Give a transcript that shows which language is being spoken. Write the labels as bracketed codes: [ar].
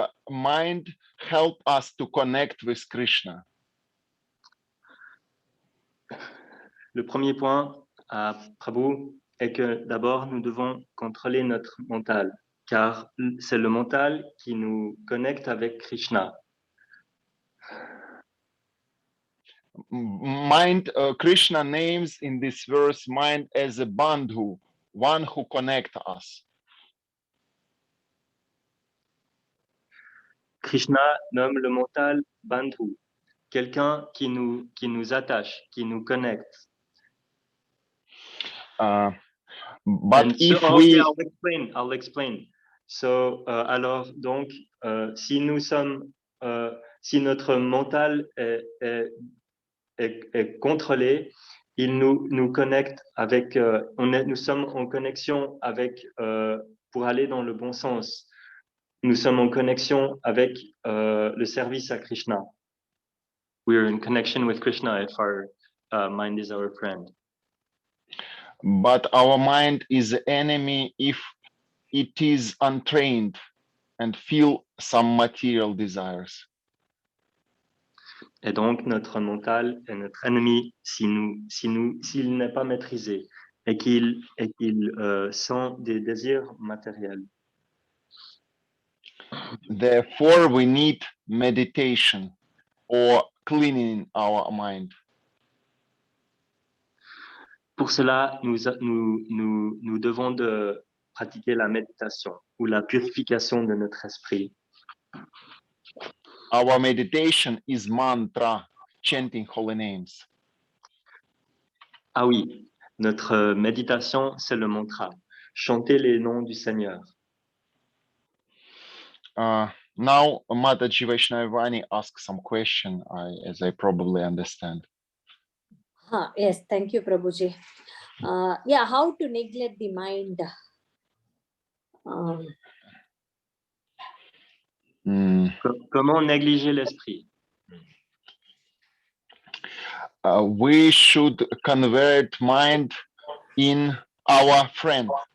[en] mind help us to connect with Krishna. [fr] Le premier point, Prabhu, est que d'abord nous devons contrôler notre mental, car c'est le mental qui nous connecte avec Krishna. [en] Mind, Krishna names in this verse mind as a bandhu, one who connects us. [fr] Krishna nomme le mental bandhu, quelqu'un qui nous attache, qui nous connecte. [en] But if we... I'll explain. [fr] So, alors donc, si notre mental est contrôlé, il nous connecte avec, nous sommes en connexion avec, pour aller dans le bon sens. Nous sommes en connexion avec le service à Krishna. [en] We are in connection with Krishna if our mind is our friend. But our mind is the enemy if it is untrained. and feel some material desires. [fr] Et donc, notre mental est notre ennemi s'il n'est pas maîtrisé et qu'il sent des désirs matériels. [en] Therefore, we need meditation or cleaning our mind. [fr] Pour cela, nous devons de pratiquer la méditation ou la purification de notre esprit. [en] Our meditation is mantra, chanting holy names. [fr] Ah oui, notre méditation, c'est le mantra. Chanter les noms du Seigneur. [en] Now, Mataji Vaishnavani asks some question, as I probably understand. Yes, thank you, Prabhuji. Yeah, how to neglect the mind? [fr] Comment négliger l'esprit? [en] We should convert mind in our friend.